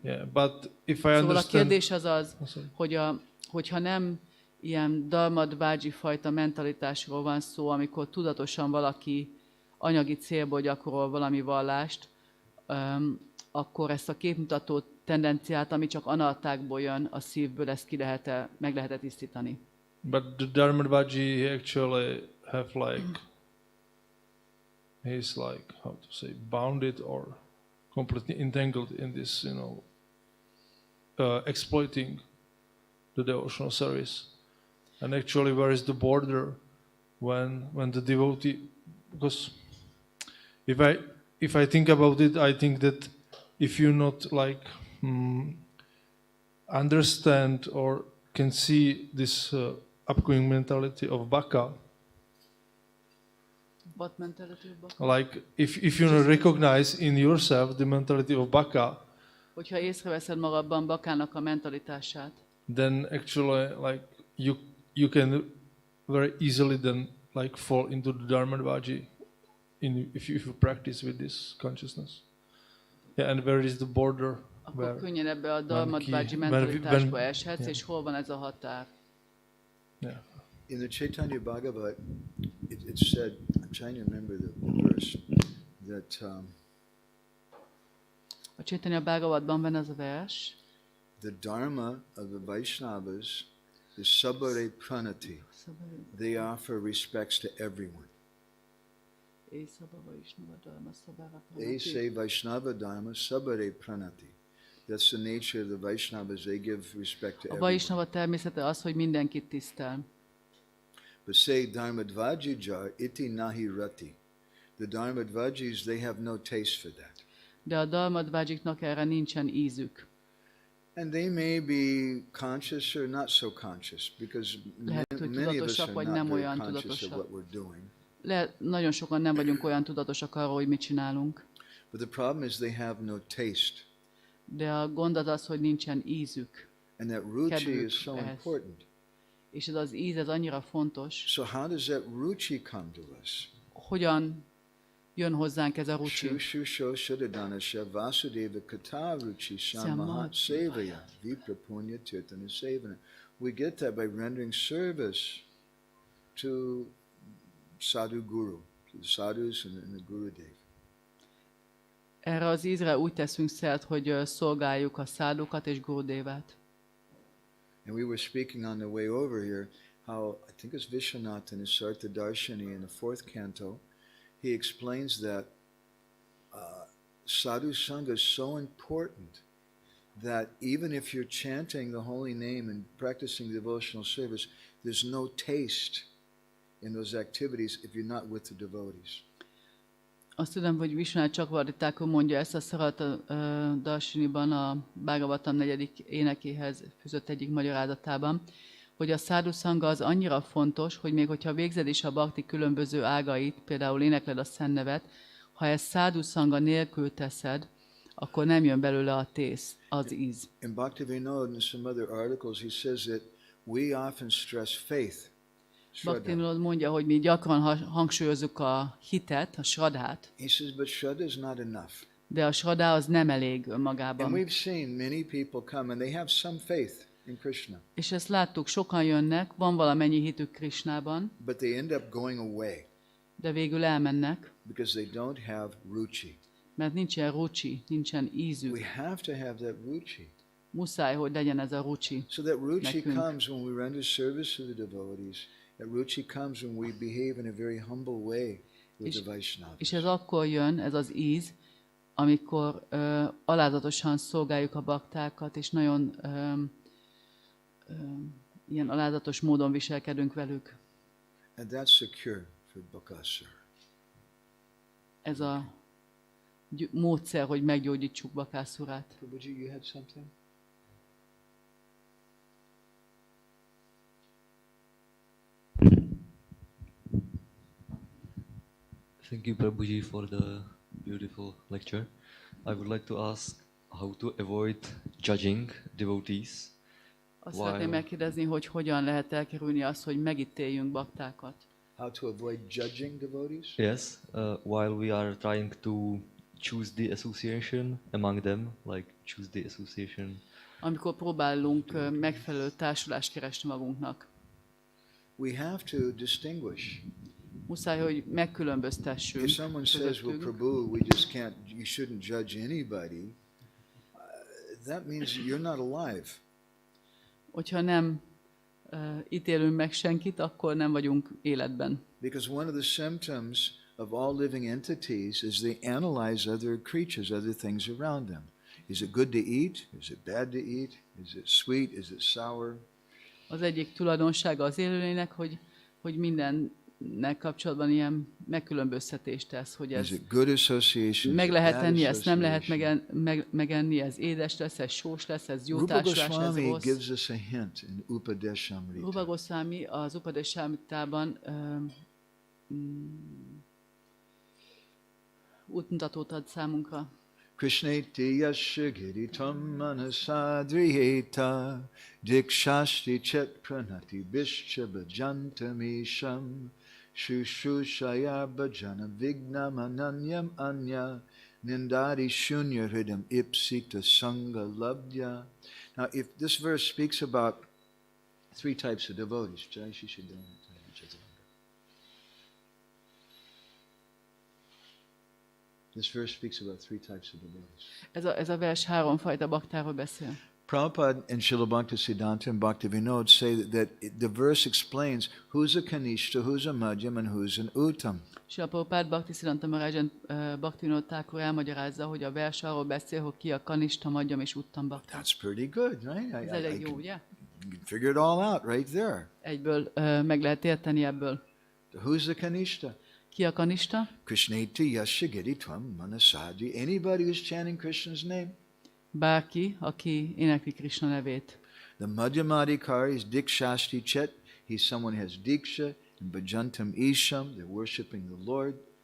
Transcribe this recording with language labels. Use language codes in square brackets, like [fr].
[en] Yeah, but if I [hu] Szóval a [en] understand... [hu] kérdés az az, hogyha nem ilyen dharmadvaji fajta mentalitásról van szó, amikor tudatosan valaki anyagi célból gyakorol valami vallást, akkor ezt a képmutató tendenciát, ami csak anartákból jön, a szívből, ezt meg lehet tisztítani. [en] But the Dharmadvaji, he actually have like, he's like, how to say, bounded or completely entangled in this, exploiting the devotional service. And actually, where is the border when the devotee? Because if I think about it, I think that if you not like understand or can see this upcoming mentality of bhakka. What mentality of bhakka? Like if you recognize in yourself the mentality of bhakka, [hu] hogyha észreveszed magadban bakkának a mentalitását, [en] then actually like you can very easily then like fall into the Dharmadvaji if you practice with this consciousness. Yeah, and where is the border? [hu] Akkor könnyen ebbe a dharmadvaji mentalitásba eshetsz, és hol van ez a határ? [en] Yeah. In the Chaitanya Bhagavat, it's said, I'm trying to remember the verse, that [hu] a Chaitanya Bhagavatban van az a vers, [en] the dharma of the Vaishnavas is [bn] sabare pranati. [en] They offer respects to everyone. They say [bn] Vaishnava dharma sabare pranati. [en] That's the nature of the Vaishnavas. They give respect to a everyone. [hu] Vaishnava természete az, hogy mindenkit tisztel. [en] But say [bn] Dharmadvaji jar iti nahi rati. [en] The Dharmadvajis, they have no taste for that. [hu] De a dharmadvajiknak erre nincsen ízük. [en] And they may be conscious or not so conscious, because many of us are not very conscious of what we're doing. [hu] Nagyon sokan nem vagyunk olyan tudatosak arról, hogy mit csinálunk. [en] But the problem is they have no taste. [hu] De a gond az, hogy nincsen ízük. [en] And that ruchi is so important. [hu] És ez az íz, ez annyira fontos. [en] So how does that ruchi come to us? [hu] Hogyan jön hozzánk ez a ruchi? [sa] Shushusho shadadanasha vasudeva kata ruchi samahat sevaya viprapunya tirtana sevana. [en] We get that by rendering service to sadhu guru, to the sadhus and the gurudev. [hu] Erre az ízre úgy teszünk szert, hogy szolgáljuk a szádukat és Gurudevát. [en] And we were speaking on the way over here how, I think it's Vishwanath in his Sartha Darshani in the 4th canto, he explains that sadhu sangha is so important that even if you're chanting the holy name and practicing devotional service, there's no taste in those activities if you're not with the devotees. [hu] Azt tudom, hogy Vishwanath Chakravarti mondja ezt a Sartha Darshaniban, a Bhagavatam 4. énekéhez fűzött egyik magyarázatában, hogy a sadhu sangha az annyira fontos, hogy még hogyha végzed is a bhakti különböző ágait, például énekled a Szentnevet, ha ezt sadhu sangha nélkül teszed, akkor nem jön belőle a az íz. [en] In Bhaktivinoda and some other articles he says that we often stress faith. [hu] Bhaktivinoda mondja, hogy mi gyakran hangsúlyozzuk a hitet, a shraddhát. [en] He says, but shraddha is not enough. [hu] De a shraddha az nem elég önmagában. [en] And we've seen many people come and they have some faith in Krishna. [hu] És ezt láttuk, sokan jönnek, van valamennyi hitük Krishnában. [en] But they end up going away. [hu] De végül elmennek. [en] Because they don't have ruchi. [hu] Mert nincsen ruchi, nincsen ízük. [en] We have to have that ruchi. [hu] Muszáj, hogy legyen ez a ruchi. [en] So that ruchi comes when we render service to the devotees. That ruchi comes when we behave in a very humble way with the Vaishnavas. [hu] És ez akkor jön, ez az íz, amikor alázatosan szolgáljuk a baktákat, és nagyon ilyen alázatos módon viselkedünk velük. [en] And that's the cure for Bakasura. [hu] Ez a módszer, hogy meggyógyítsuk Bakasurát. [en] Prabhuji, you had something? Thank you, Prabhuji, for the beautiful lecture. I would like to ask how to avoid judging devotees. [hu] Azt szeretném megkérdezni, hogy hogyan lehet elkerülni azt, hogy megítéljünk baktákat. [en] How to avoid judging devotees? Yes, while we are trying to choose the association among them, like choose the association. [hu] Amikor próbálunk megfelelő társulást keresni magunknak. [en] We have to distinguish. [hu] Muszáj, hogy megkülönböztessünk. [en] If someone says, well, Prabhu, we just can't, you shouldn't judge anybody, that means you're not alive. [hu] Hogyha nem ítélünk meg senkit, akkor nem vagyunk életben. [en] Because one of the symptoms of all living entities is they analyze other creatures, other things around them. Is it good to eat? Is it bad to eat? Is it sweet? Is it sour? [hu] Az egyik tulajdonsága az élőlénynek, hogy mindennek kapcsolatban ilyen megkülönböztetést tesz, hogy ez meg lehet enni, ezt nem lehet megenni, ez édes lesz, ez sós lesz, ez jó társulás, ez rossz. [en] Gives us a hint in Upadeshamrita. [hu] Rupa Goswami az Upadeshamritában útmutatót ad számunkra. [sa] Krishneti yasya giritam manasadriheta dikshashti chet pranati bishcha bhajantamisham shushushaya bhajana vignam ananyam anya nindari shunya hridam ipsita sangha labdya. [en] Now, if this verse speaks about three types of devotees, Jai Shishidana. This verse speaks about three types of devotees. [hu] Ez a vers háromfajta baktáról beszél. [en] Prabhupada and Srila Bhaktisiddhanta and Bhaktivinoda say that the verse explains who's a Kanishta, who's a Madhyam, and who's an Uttam. [hu] Srila Prabhupada Bhaktisiddhanta Maharaj Bhaktivinoda Thakur elmagyarázza, hogy a vers arról beszél, hogy ki a Kanishta, Madhyam és Uttam bakta. [en] That's pretty good, right? [hu] Ez elég jó, ugye? [en] You can figure it all out right there. [hu] Egyből meg lehet érteni ebből. [en] Who's the Kanishta? [hu] Ki a Kanishta? [sa] Krishneti yashagiri tvam manasadi. [en] Anybody who's chanting Krishna's name. [hu] Bárki, aki énekli Krishna nevét. [en] The Madhyamadikari is [sa] Dikshashti Chet. [en] He's someone who has Diksha and [sa] Bhajantam Isham. [en] They're worshipping the Lord.